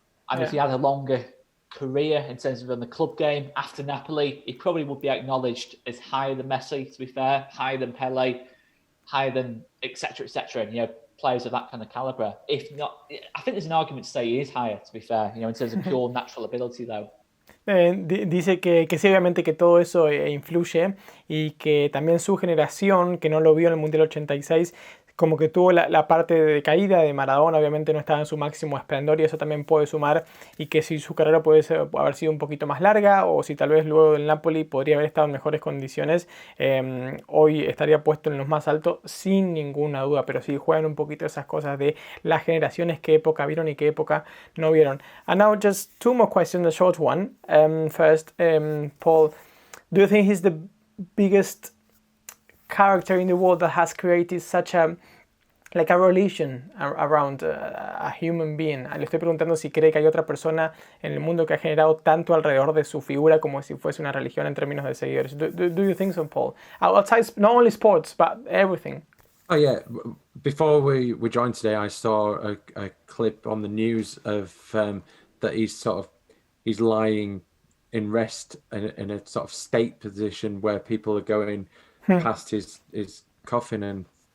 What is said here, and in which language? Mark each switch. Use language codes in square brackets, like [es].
[en] And if he had a longer career in terms of in the club game after Napoli, he probably would be acknowledged as higher than Messi, to be fair, higher than Pele, higher than etc. And players of that kind of caliber. If not, I think there's an argument to say he is higher, to be fair, in terms of pure natural ability though. [es] Dice que sí, obviamente que todo eso influye y que también su generación, que no lo vio en el Mundial 86, como que tuvo la parte de caída de Maradona, obviamente no estaba en su máximo esplendor y eso también puede sumar, y que si su carrera puede haber sido un poquito más larga o si tal vez luego del Napoli podría haber estado en mejores condiciones, hoy estaría puesto en los más altos sin ninguna duda. Pero sí juegan un poquito esas cosas de las generaciones, qué época vieron y qué época no vieron. [en] And now just 2 more questions, a short one. First, Paul, do you think he's the biggest character in the world that has created such a religion around a human being? [es] Le estoy preguntando si cree que hay otra persona en el mundo que ha generado tanto alrededor de su figura como si fuese una religión en términos de seguidores. [en] Do you think so, Paul? Outside not only sports but everything. Oh yeah. Before we joined today, I saw a clip on the news of that he's lying in rest in a sort of state position where people are going past his coffin and